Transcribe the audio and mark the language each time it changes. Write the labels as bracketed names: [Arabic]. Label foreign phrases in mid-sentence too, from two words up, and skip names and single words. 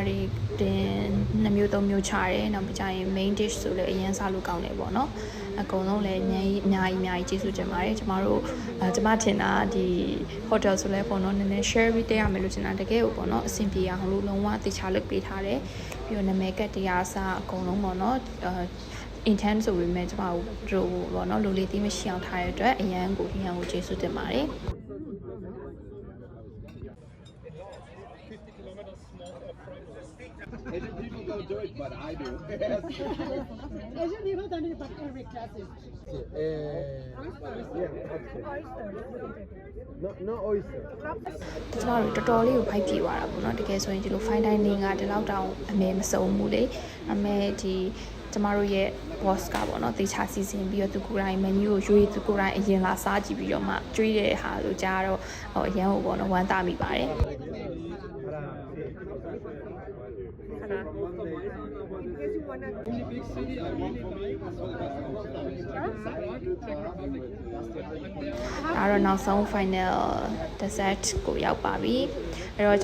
[Burmese] တွေတင်2မျိုး3မျိုးချတယ်နောက်ပြီးကြရင် [English] main dish [Burmese] ဆိုလည်းအရင်စားလို့ကောင်းတယ်ပေါ့နော်အကုန်လုံးလည်းအများကြီးကျေးဇူးတင်ပါတယ်ကျမတို့ကျမထင်တာဒီ hotel ဆိုလည်းပေါ့နော်နည်းနည်း share ပြီးတက်ရမယ်လို့ထင်တာတကယ်ကိုပေါ့နော်အဆင်ပြေအောင်လို့လုံးဝတေချာလုပ်ပေးထားတယ်ပြီးတော့နာမည်ကတရားစားအကုန်လုံးပေါ့နော်intense ဆိုပေမဲ့ကျမတို့ပေါ့နော်လူလေးသိမရှိအောင်ထားရတဲ့အတွက်အရန်ကိုကျေးဇူးတင်ပါတယ် [English] Asian people don't do it, but I do. Asian people don't do it, but every class is. No oyster. [Burmese] ကျမတို့တော်တော်လေးကိုဖိုက်ပြေသွားတာပေါ့နော်တကယ်ဆိုရင်ဒီလို [English] fine dining [Burmese] ကဒီလောက်တောင် အမေမစုံဘူးလေအမေဒီကျမတို့ရဲ့ boss ကပေါ့နော်တေချာစီစဉ်ပြီးတော့သူကိုယ်တိုင် menu ကိုရွေးသူကိုယ်တိုင်အရင်လာစားကြည့်ပြီးတော့မှကျွေးတဲ့ဟာလို့ကြားတော့ဟိုအရန်ကိုပေါ့နော်ဝမ်းသာမိပါတယ်ဒါတော့နောက်ဆုံး [English] final dessert [Burmese] ကိုရောက်ပါပြီအဲ့တော့ကျ